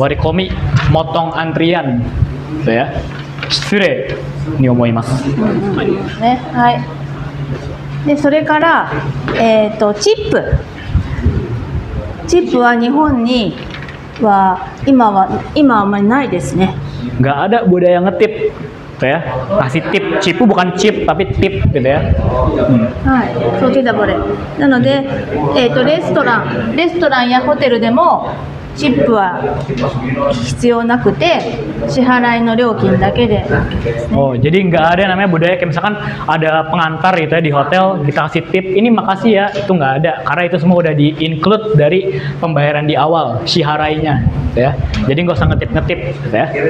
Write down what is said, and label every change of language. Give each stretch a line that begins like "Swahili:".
Indonesian: Warikomi, motong antrian, gitu ya.
Japanese: Shitsure ni omoimasu. ねはいでそれからチップは日本には今はあんまりないですね
Indonesian: Nggak ada budaya ngetip, gitu ya. Kasih tip, cipu bukan chip tapi tip gitu ya.
Japanese: はいそう
Indonesian: tidak boleh
Japanese: なのでレストランやホテルでもチップは必要なくて支払いの料金だけで
Indonesian: Oh, jadi nggak ada namanya budaya kayak misalkan ada pengantar gitu ya di hotel kita kasih tip ini makasih ya itu nggak ada karena itu semua udah di include dari pembayaran di awal shiharainya gitu ya. Jadi nggak usah ngetip gitu ya.